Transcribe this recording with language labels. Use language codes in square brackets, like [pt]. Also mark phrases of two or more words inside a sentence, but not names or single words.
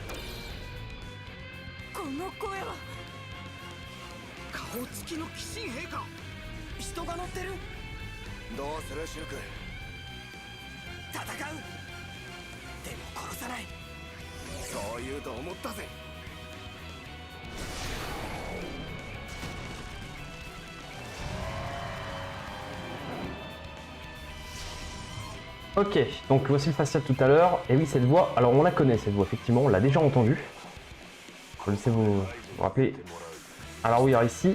[ja] この声は顔つきの鬼神兵か。人が乗ってる。どうするシュルク。戦う。でも殺さない。そう言うと思ったぜ。 [fr] Ok, donc voici le facial tout à l'heure. Et oui, cette voix, alors on la connaît cette voix, effectivement, on l'a déjà entendue. Je sais vous rappeler. Alors oui, alors ici...